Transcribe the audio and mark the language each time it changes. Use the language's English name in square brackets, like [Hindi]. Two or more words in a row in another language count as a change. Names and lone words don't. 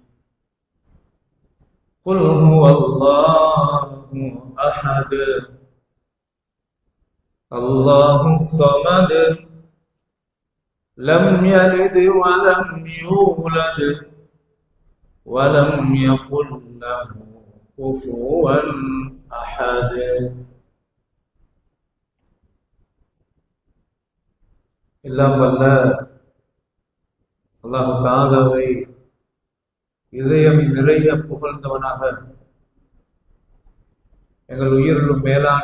[Arabic] قل هو الله أحد الله الصمد لم يلد ولم يولد ولم يكن له كفوا أحد. [Tamil] எல்லாம் வல்ல அல்லாஹ் தஆலாவை இதயம் நிறைய புகழ்ந்தவனாக எங்கள் உயிரிலும் மேலான